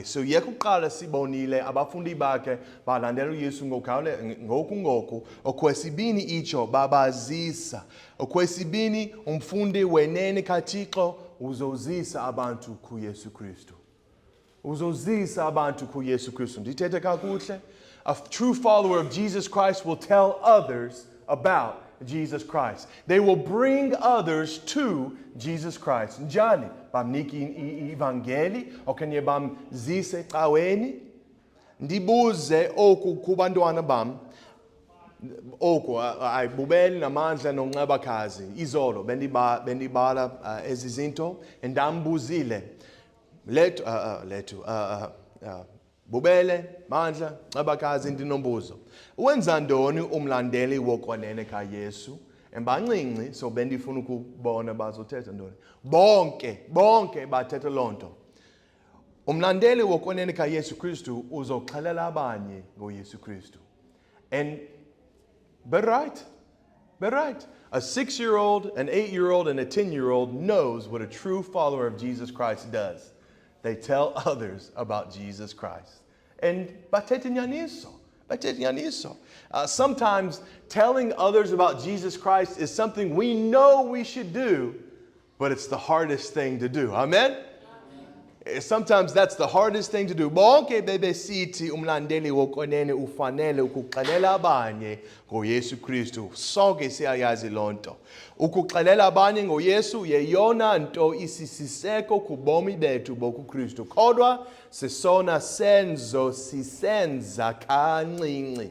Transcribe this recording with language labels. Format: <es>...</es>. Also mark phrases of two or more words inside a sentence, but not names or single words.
<xh>So yekuqala sibonile abafundi bakhe balandela uYesu ngoku. Okwesibini itsho babazisa. Okwesibini umfundi wenene kaThixo uzozisa abantu kuYesu Kristu. Ndithetha kakuhle.</xh> <en>A true follower of Jesus Christ will tell others about Jesus Christ. They will bring others to Jesus Christ.</en> <xh>Njani? Bamniki ivangeli okanye bamzise ecaweni. Ndibuze oku kubantwana bam. Oku ayibubeli namandla nonxebakazi. Izolo bendibala ezi zinto endambuzile. Bubele, mandla, nxebakazi ndinombuzo. Wenza ntoni umlandeli wokwenene kaYesu? Embancinci so bendifuna ukubona bazothetha ntoni. Bonke bathetha loo nto. Umlandeli wokwenene kaYesu Kristu uzoxelela abanye ngoYesu Kristu.</xh> <en>And be right. A 6-year-old, an 8-year-old, and a 10-year-old knows what a true follower of Jesus Christ does. They tell others about Jesus Christ.</en> <xh>And bathetha nyaniso.</xh> <en>Sometimes telling others about Jesus Christ is something we know we should do, but it's the hardest thing to do. Amen? Sometimes that's the hardest thing to do.</en> <xh>Bonke bebesithi umlandeli wokwenene ufanele ukuxelela abanye ngoYesu Kristu. Sonke siyayazi loo nto. Ukuxelela abanye ngoYesu yeyona nto isisiseko kubomi bethu bokuKristu. Kodwa sesona senzo sisenza kancinci.</xh>